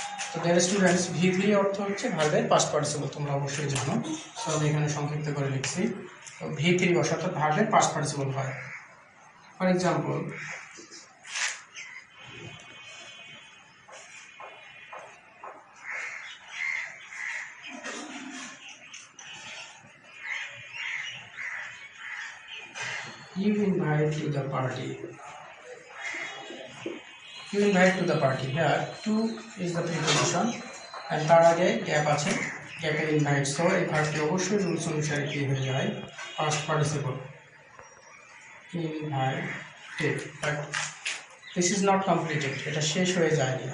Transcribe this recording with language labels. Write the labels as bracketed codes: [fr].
[bn] তো dear students, V3 অর্থ হচ্ছে ভার্বের পাস্ট পার্টিসিপল, তোমরা অবশ্যই জানো। তো আমি এখানে সংক্ষিপ্ত করে লিখছি। তো V3 বসে অর্থাৎ ভার্বের পাস্ট পার্টিসিপল হয়। [en] For example, you invite to the party. Here to is the preposition and [bn] তার আগে গ্যাপ আছে, গ্যাপের ইনভাইট। সো এই ভার্বটি অবশ্যই রুলস অনুসারে কি হয়ে যায়, past participle invited. [en] but this is not completed, [bn] এটা শেষ হয়ে যায়নি।